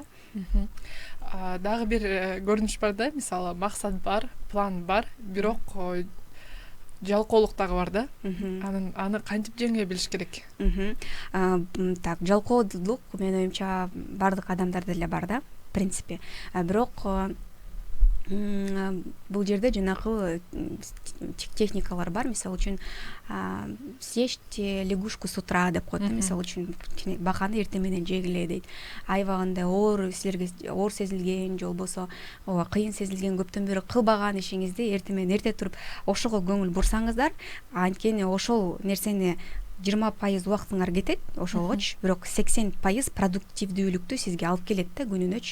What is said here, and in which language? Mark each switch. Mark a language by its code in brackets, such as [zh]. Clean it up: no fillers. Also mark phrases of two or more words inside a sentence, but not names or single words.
[ky] Дагы бир көрүнүш бар да, мисалы максат бар, план бар, бирок жалкоолук дагы бар да. Аны кантип жеңе билиш керек? Так, жалкоолук менин оюмча бардык адамдарда эле бар да, [ru] в принципе. [ky] Бирок бул жерде жанагы техникалар бар. Мисалы үчүн [ru] съешьте лягушку с утра [ky] деп коет. Мисалы үчүн баканы эртең менен жегиле дейт. Аябагында силерге оор сезилген, же болбосо кыйын сезилген көптөн бери кылбаган ишиңизди эртең менен эрте туруп ошого көңүл бурсаңыздар, анткени ошол нерсени 20% убактыңар кетет ошолгоч, бирок 80% продуктивдүүлүктү сизге алып келет да күнүнөчү.